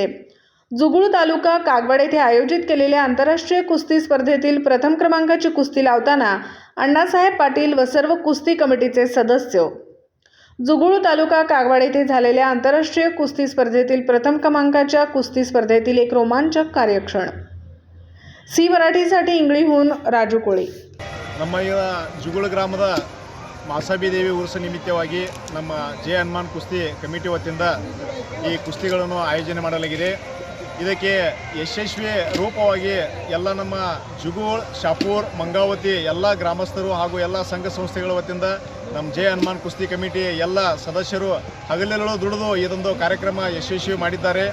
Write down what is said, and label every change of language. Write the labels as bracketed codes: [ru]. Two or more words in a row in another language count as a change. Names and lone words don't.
[mr] जुगुळ तालुका कागवाड येथे आयोजित केलेल्या आंतरराष्ट्रीय कुस्ती स्पर्धेतील प्रथम क्रमांकाची कुस्ती लावताना अण्णासाहेब पाटील व सर्व कुस्ती कमिटीचे सदस्य। जुगुळ तालुका कागवाड येथे झालेल्या आंतरराष्ट्रीय कुस्ती स्पर्धेतील प्रथम क्रमांकाच्या कुस्ती स्पर्धेतील एक रोमांचक कार्यक्षण। सी मराठीसाठी इंगळीहून राजू कोळे। [kn] ನಮ್ಮ ಜುಗುಳ ಗ್ರಾಮದ ಮಾಸಾಬಿ ದೇವಿ ಉರ್ಸ ನಿಮಿತ್ತವಾಗಿ ನಮ್ಮ ಜೆ ಹನುಮಾನ್ ಕುಸ್ತಿ ಕಮಿಟಿ ವತಿಯಿಂದ ಈ ಕುಸ್ತಿಗಳನ್ನು ಆಯೋಜನೆ ಮಾಡಲಾಗಿದೆ। ಇದಕ್ಕೆ ಯಶಸ್ವಿ ರೂಪವಾಗಿ ಎಲ್ಲ ನಮ್ಮ ಜುಗುಳ್, ಶಾಪೂರ್, ಮಂಗಾವತಿ ಎಲ್ಲ ಗ್ರಾಮಸ್ಥರು ಹಾಗೂ ಎಲ್ಲ ಸಂಘ ಸಂಸ್ಥೆಗಳ ವತಿಯಿಂದ ನಮ್ಮ ಜೆ ಹನುಮಾನ್ ಕುಸ್ತಿ ಕಮಿಟಿ ಎಲ್ಲ ಸದಸ್ಯರು ಹಗಲಿರುಳು ದುಡಿದು ಇದೊಂದು ಕಾರ್ಯಕ್ರಮ ಯಶಸ್ವಿ ಮಾಡಿದ್ದಾರೆ।